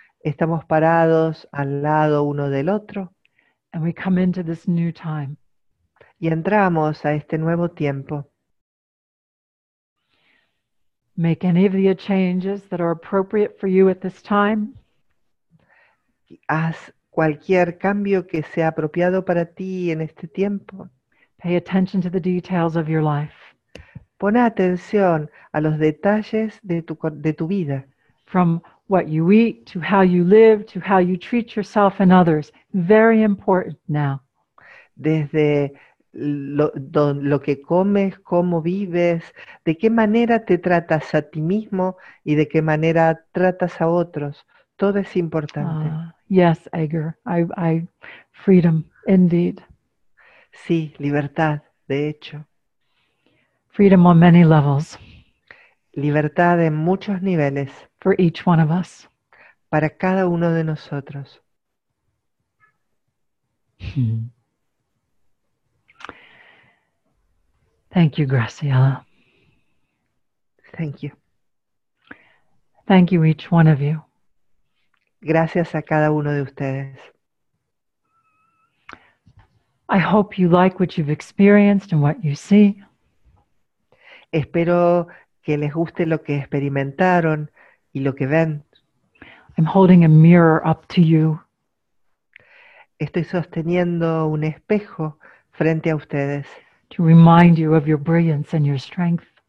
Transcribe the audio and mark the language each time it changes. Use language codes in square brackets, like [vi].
[es] Estamos parados al lado uno del otro. [en] And we come into this new time. [es] Y entramos a este nuevo tiempo. [en] Make any of the changes that are appropriate for you at this time. [es] Haz cualquier cambio que sea apropiado para ti en este tiempo. [en] Pay attention to the details of your life. [es] Pon atención a los detalles de tu vida. [en] From what you eat, to how you live, to how you treat yourself and others. Very important now. [es] Desde lo que comes, cómo vives, de qué manera te tratas a ti mismo y de qué manera tratas a otros. Todo es importante. [en] Yes, Edgar. Freedom, indeed. [es] Sí, libertad, de hecho. [en] Freedom on many levels [es] Libertad en muchos niveles [en] for each one of us. [es] para cada uno de nosotros. [en] Thank you, Graciela. Thank you. Thank you, each one of you. [es] Gracias a cada uno de ustedes. [en] I hope you like what you've experienced and what you see. [es] Espero que les guste lo que experimentaron y lo que ven. [en] I'm holding a mirror up to you. [es] Estoy sosteniendo un espejo frente a ustedes [en] To remind you of your brilliance and your strength.